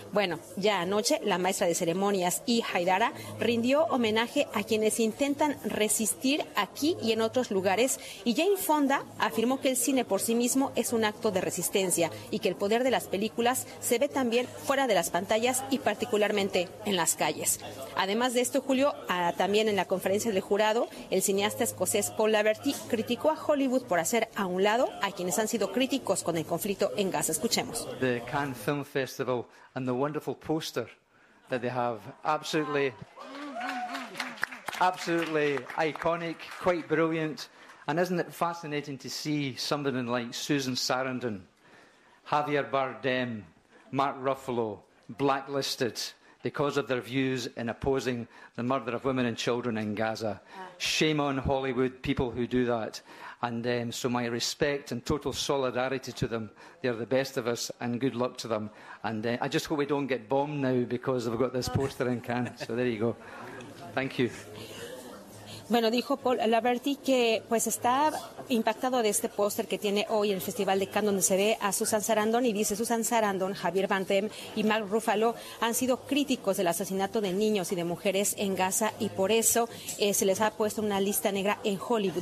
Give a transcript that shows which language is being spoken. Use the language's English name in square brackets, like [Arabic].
[Spanish] Bueno, ya anoche la maestra de ceremonias, Yi Haidara, rindió homenaje a quienes intentan resistir aquí y en otros lugares, y Jane Fonda afirmó que el cine por sí mismo es un acto de resistencia y que el poder de las películas se ve también fuera de las pantallas y particularmente en las calles. Además de esto, Julio, también en la conferencia del jurado, el cineasta escocés Paul Laverty criticó a Hollywood por hacer a un lado a quienes han sido críticos con el conflicto en Gaza. Escuchemos. [English] The Cannes Film Festival and the wonderful poster that they have, absolutely, absolutely iconic, quite brilliant. And isn't it fascinating to see somebody like Susan Sarandon, Javier Bardem, Mark Ruffalo, blacklisted because of their views in opposing the murder of women and children in Gaza? Shame on Hollywood, people who do that. And so my respect and total solidarity to them. They are the best of us, and good luck to them. And I just hope we don't get bombed now because they've got this poster in Cannes. So there you go. Thank you. [Spanish] Bueno, dijo Paul Laverty que pues está impactado de este póster que tiene hoy en el Festival de Cannes, donde se ve a Susan Sarandon, y dice, Susan Sarandon, Javier Bardem y Mark Ruffalo han sido críticos del asesinato de niños y de mujeres en Gaza, y por eso se les ha puesto una lista negra en Hollywood.